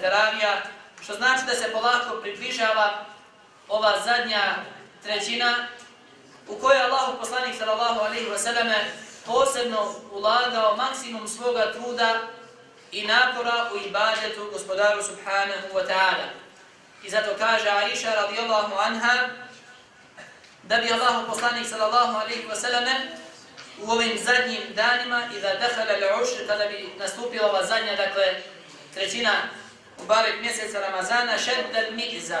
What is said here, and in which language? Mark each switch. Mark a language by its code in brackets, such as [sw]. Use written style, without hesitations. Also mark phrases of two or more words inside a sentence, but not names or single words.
[bs] teravija, što znači da se polako približava ova zadnja trećina u kojoj Allahu poslanik [ar] صلى الله عليه وسلم [bs] posebno ulagao maksimum svoga truda i napora u ibadetu gospodaru [ar] سبحانه وتعالى. [bs] I zato kaže Aisha [ar] رضي الله عنها [bs] da bi Allahu poslanik [ar] صلى الله عليه وسلم [bs] u ovim zadnjim danima iza [ar] دخل العشر, [bs] kada bi nastupila ova zadnja, dakle trećina Mubarek mjeseca Ramazana, [ar] شد المئزر.